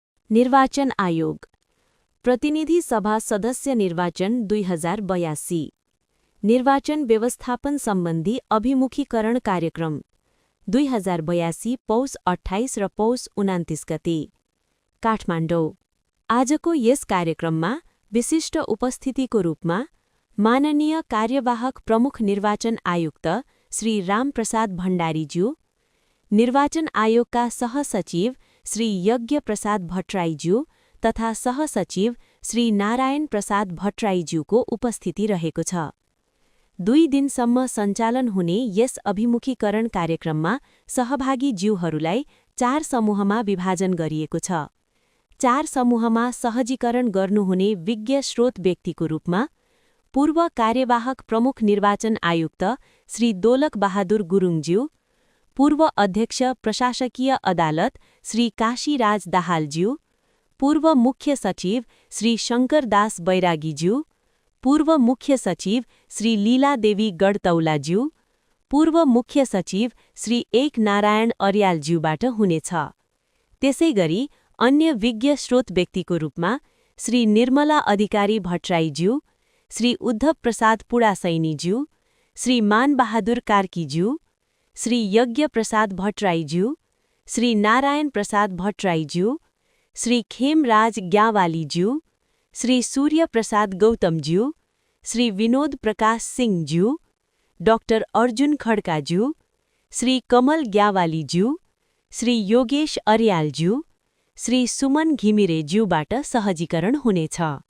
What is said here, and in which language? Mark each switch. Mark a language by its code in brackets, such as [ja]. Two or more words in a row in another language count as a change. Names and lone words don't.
[ne] निर्वाचन आयोग प्रतिनिधि सभा सदस्य निर्वाचन 2082 निर्वाचन व्यवस्थापन सम्बन्धी अभिमुखीकरण कार्यक्रम 2082 पौष 28 र पौष 29 गते काठमाडौँ। आजको यस कार्यक्रममा विशिष्ट उपस्थितिको रूपमा माननीय कार्यवाहक प्रमुख निर्वाचन आयुक्त श्री रामप्रसाद भण्डारीज्यू, निर्वाचन आयोगका सहसचिव श्री यज्ञ प्रसाद भट्टराईज्यू तथा सहसचिव श्री नारायण प्रसाद भट्टराईज्यूको उपस्थिति रहेको छ। 2 दिनसम्म सञ्चालन हुने यस अभिमुखीकरण कार्यक्रममा सहभागी ज्यूहरूलाई 4 समूहमा विभाजन गरिएको छ। 4 समूहमा सहजीकरण गर्नुहुने विज्ञ स्रोत व्यक्तिको रूपमा पूर्व कार्यवाहक प्रमुख निर्वाचन आयुक्त श्री दोलक बहादुर गुरुङज्यू, पूर्व अध्यक्ष प्रशासकीय अदालत श्री काशीराज दाहालज्यू, पूर्व मुख्य सचिव श्री शङ्करदास बैरागीज्यू, पूर्व मुख्य सचिव श्री लीलादेवी गढतौलाज्यू, पूर्व मुख्य सचिव श्री एक नारायण अर्यालज्यूबाट हुनेछ। त्यसैगरी अन्य विज्ञ स्रोत व्यक्तिको रूपमा श्री निर्मला अधिकारी भट्टराईज्यू, श्री उद्धव प्रसाद पुडासैनीज्यू, श्री मानबहादुर कार्कीज्यू, श्री यज्ञ प्रसाद भट्टराईज्यू, श्री नारायण प्रसाद भट्टराईज्यू, श्री खेमराज ग्यावालीज्यू, श्री सूर्य प्रसाद गौतमज्यू, श्री विनोद प्रकाश सिंहज्यू, डाक्टर अर्जुन खड्काज्यू, श्री कमल ग्यावालीज्यू, श्री योगेश अर्यालज्यू, श्री सुमन घिमिरेज्यूबाट सहजीकरण हुनेछ।